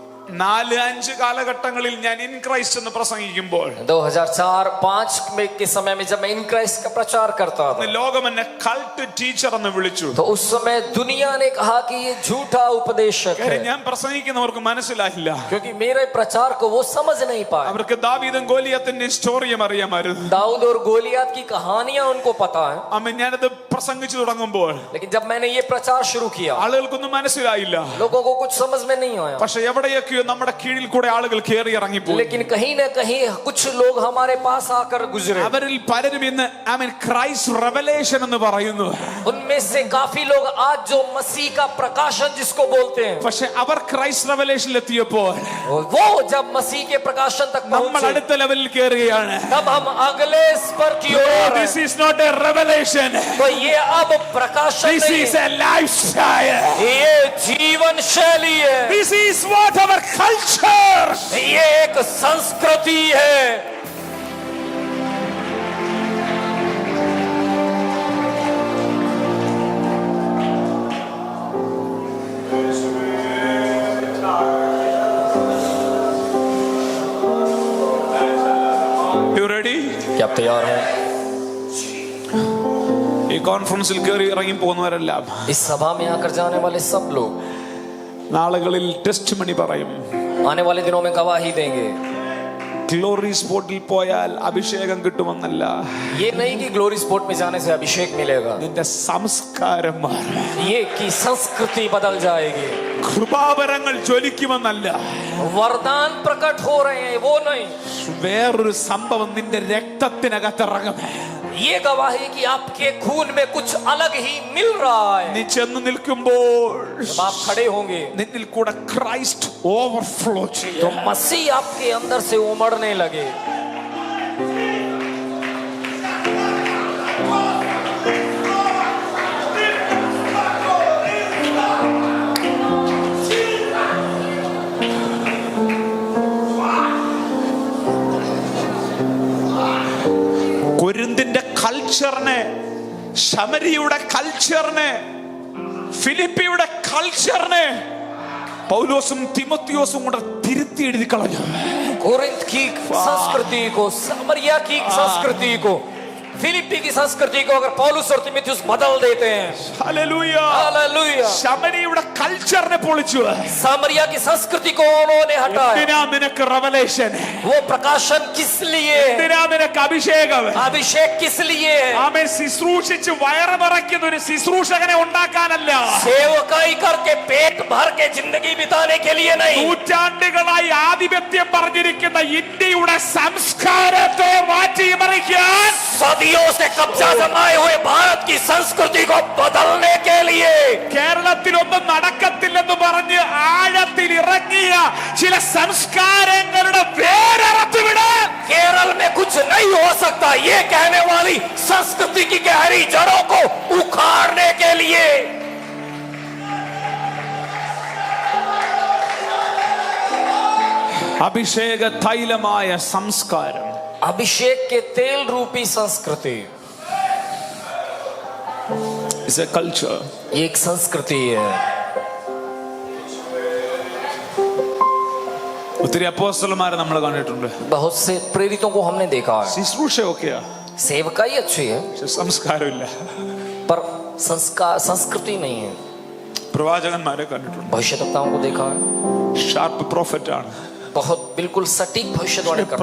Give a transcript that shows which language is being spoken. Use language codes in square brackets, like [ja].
[ml] 2004-5 കാലഘട്ടങ്ങളിൽ ഞാൻ in Christ എന്ന് പ്രസംഗിക്കുമ്പോൾ [hi] 2004-5 में के समय में जब मैं इन क्राइस्ट का प्रचार करता था [ml] ലോകം എന്നെ കൾട്ട് ടീച്ചർ എന്ന് വിളിച്ചു. [hi] तो उस समय दुनिया ने कहा कि ये झूठा उपदेशक है, [ml] ഞാൻ പ്രസംഗിക്കുന്നവർക്ക് മനസ്സിലായില്ല. [hi] क्योंकि मेरे प्रचार को वो समझ नहीं पाए। [ml] അവർക്ക് ദാവീദും ഗോലിയാത്തിന്റെ സ്റ്റോറിയും അറിയാമായിരുന്നു. [hi] दाऊद और गोलियात की कहानियां उनको पता है, [ml] ഞാനത് പ്രസംഗിച്ചു തുടങ്ങുമ്പോൾ [hi] लेकिन जब मैंने ये प्रचार शुरू किया [ml] ആളുകൾക്കൊന്നും മനസ്സിലായില്ല. [hi] लोगों को कुछ समझ में नहीं आया। [ml] പക്ഷെ എവിടെയൊക്കെയോ നമ്മുടെ കീഴിൽ കൂടെ ആളുകൾ കയറി ഇറങ്ങിപ്പോയി. [hi] लेकिन कहीं ना कहीं कुछ लोग हमारे पास आकर गुजरे, [ml] അവരിൽ പലരും ഇന്ന് ക്രൈസ്റ്റ് റെവലേഷൻ എന്ന് പറയുന്നു. [hi] उनमें से काफी लोग आज जो मसीह का प्रकाशन जिसको बोलते हैं, [ml] പക്ഷെ അവർ ക്രൈസ്റ്റ് റെവലേഷനിൽ എത്തിയപ്പോൾ [hi] वो जब मसीह के प्रकाशन तक [ml] നമ്മൾ [hi] पहुंचे [ml] അടുത്ത ലെവലിൽ കയറുകയാണ്. [hi] तब हम अगले स्तर की ओर आ रहे [en] This [hi] हैं। [en] is not a revelation. [hi] तो ये अब प्रकाशन [en] This [hi] नहीं [en] is [hi] है, [en] a lifestyle. [hi] ये जीवन शैली है, [en] This is what our culture. [hi] ये एक संस्कृति है। [en] You ready? [hi] क्या आप तैयार हैं? [ml] ഈ കോൺഫറൻസിൽ കയറി ഇറങ്ങി പോകുന്നവരെല്ലാം [hi] इस सभा में आकर जाने वाले सब लोग [ml] നാളുകളിൽ ടെസ്റ്റ് മണി പറയും. [hi] आने वाले दिनों में गवाही देंगे। [ml] ഗ്ലോറി സ്പോട്ടിൽ പോയാൽ അഭിഷേകം കിട്ടുമെന്നല്ല, [hi] ये नहीं कि ग्लोरी स्पोर्ट में जाने से अभिषेक मिलेगा, [ml] നിന്റെ സംസ്കാരം മാറും. [hi] ये कि संस्कृति बदल जाएगी। [ml] കൃപാവരങ്ങൾ ജ്വലിക്കുമെന്നല്ല, [hi] वरदान प्रकट हो रहे हैं वो नहीं, [ml] വേറൊരു സംഭവം നിന്റെ രക്തത്തിനകത്തിറങ്ങും. [hi] ये गवाही कि आपके खून में कुछ अलग ही मिल रहा है। [ml] നീ ചെന്ന് നിൽക്കുമ്പോൾ [hi] जब आप खड़े होंगे [ml] നിന്നിൽ കൂടെ ക്രൈസ്റ്റ് ഓവർഫ്ലോ ചെയ്യും. [hi] तो मसीह आपके अंदर से उमड़ने लगे। [ml] കൊരിന്തിന്റെ കൾച്ചറിനെ, ശമരിയുടെ കൾച്ചറിനെ, ഫിലിപ്പിയുടെ കൾച്ചറിനെ പൗലോസും തിമോത്തിയോസും കൂടെ തിരുത്തി എഴുതി കളഞ്ഞു. [hi] कोरिन्थ की संस्कृति को, सामरिया की संस्कृति को, फिलिप्पी की संस्कृति को अगर पौलुस और तीमुथियुस बदल देते हैं। [ml] ഹല്ലേലൂയ. [hi] हालेलुया। [ml] ശമരിയുടെ കൾച്ചറിനെ പൊളിച്ചു. [hi] सामरिया की संस्कृति को उन्होंने हटाया। [ml] എന്തിനാ നിനക്ക് റെവലേഷൻ? [hi] वो प्रकाशन किस लिए है? [ml] എന്തിനാ നിനക്ക് അഭിഷേകം? [hi] अभिषेक किस लिए है? [ml] ആമേൻ. ശുശ്രൂഷിച്ച് വയറ് നിറയ്ക്കുന്ന ഒരു ശുശ്രൂഷകനെ ഉണ്ടാക്കാനല്ല, [hi] सेवकाई करके पेट भर के जिंदगी बिताने के लिए नहीं। [ml] നൂറ്റാണ്ടുകളായി ആധിപത്യം പറഞ്ഞിരിക്കുന്ന ഇന്ത്യയുടെ സംസ്കാരത്തെ മാറ്റിമറിക്കാൻ, [hi] सदियों से कब्जा जमाए हुए भारत की संस्कृति को बदलने के लिए, [ml] കേരളത്തിലൊന്നും നടക്കത്തില്ലെന്ന് പറഞ്ഞ് ആഴത്തിൽ ഇറങ്ങിയ ചില സംസ്കാരങ്ങളുടെ വേരറത്തുവിടാൻ, [hi] केरल में कुछ नहीं हो सकता ये कहने वाली संस्कृति की गहरी जड़ों को उखाड़ने के लिए [ml] അഭിഷേക തൈലമായ സംസ്കാരം, [hi] अभिषेक के तेल रूपी संस्कृति, [en] is a culture. [hi] ये एक संस्कृति है। [ml] ഒത്തിരി അപ്പോസ്തലന്മാരെ നമ്മൾ കണ്ടിട്ടുണ്ട്. [hi] बहुत से प्रेरितों को हमने देखा है, [ml] ശുശ്രൂഷയൊക്കെയാ, [hi] सेवकाई अच्छी है [ml] പക്ഷെ സംസ്കാരമില്ല. [hi] पर संस्कार संस्कृति नहीं है। [ml] പ്രവാചകന്മാരെ കണ്ടിട്ടുണ്ട്, [hi] भविष्यवक्ताओं को देखा है, [ml] ഷാർപ്പ് പ്രോഫറ്റ് ആണ്, [hi] बहुत बिल्कुल सटीक भविष्यवाणी करते हैं,